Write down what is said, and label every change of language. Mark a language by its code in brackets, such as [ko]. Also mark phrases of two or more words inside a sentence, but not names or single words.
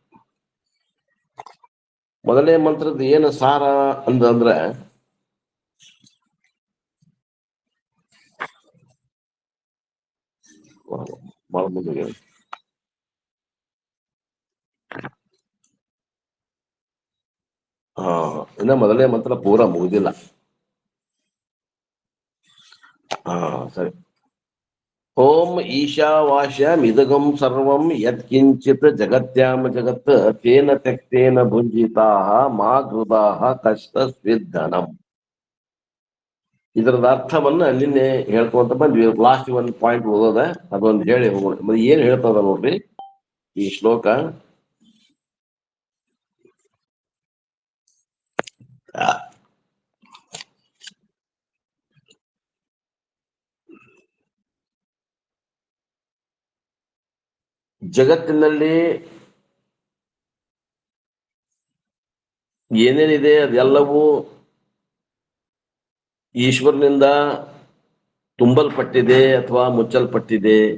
[kn] ಮೊದಲನೇ ಮಂತ್ರದ ಏನು ಸಾರ ಅಂತಂದ್ರೆ ಬಹಳ ಮುಂದೆ ಇನ್ನ ಮೊದಲನೇ ಮಂತ್ರ ಪೂರ ಮುಗಿದಿಲ್ಲ. ಸರಿ. [sa] ಓಂ ಈಶಾವಾಸ್ಯಮಿದಗಂ ಸರ್ವಂ ಯತ್ಕಿಂಚಿತ್ ಜಗತ್ಯಾಮ ಜಗತ್ ತೇನ ತ್ಯಕ್ತೇನ ಭುಂಜಿತಾಃ ಮಾ ಕೃತಾಃ ಕಷ್ಟಸ್ವಿಧನಂ. [kn] ಇದರದ ಅರ್ಥವನ್ನ ನಿನ್ನೆ ಹೇಳ್ಕೊಂತ ಬಂದ್ವಿ. ಲಾಸ್ಟ್ ಒಂದು ಪಾಯಿಂಟ್ ಓದೋದ ಅದೊಂದು ಹೇಳಿ ಹೋಗೋಣ. ಏನ್ ಹೇಳ್ತದ ನೋಡ್ರಿ ಈ ಶ್ಲೋಕ. ಜಗತ್ತಿನಲ್ಲಿ ಏನೇನಿದೆ ಅದೆಲ್ಲವೂ ಈಶ್ವರನಿಂದ ತುಂಬಲ್ಪಟ್ಟಿದೆ ಅಥವಾ ಮುಚ್ಚಲ್ಪಟ್ಟಿದೆ.